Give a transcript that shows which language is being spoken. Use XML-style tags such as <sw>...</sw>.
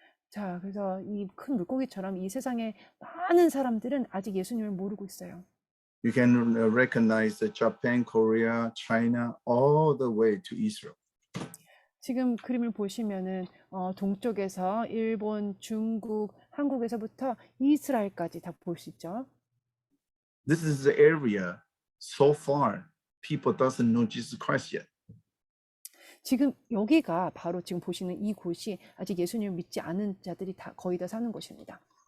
<ko>자, 그래서 이 큰 물고기처럼 이 세상에 많은 사람들은 아직 예수님을 모르고 있어요.</ko> <en>You can recognize Japan, Korea, China, all the way to Israel.</en> <ko>지금 그림을 보시면은 동쪽에서 일본, 중국, 한국에서부터 이스라엘까지 다 볼 수 있죠.</ko> <en>This is the area so far people doesn't know Jesus Christ yet.</en> <ko>지금 여기가 바로 지금 보시는 이곳이 아직 예수님을 믿지 않은 자들이 다 거의 다 사는 곳입니다.</ko>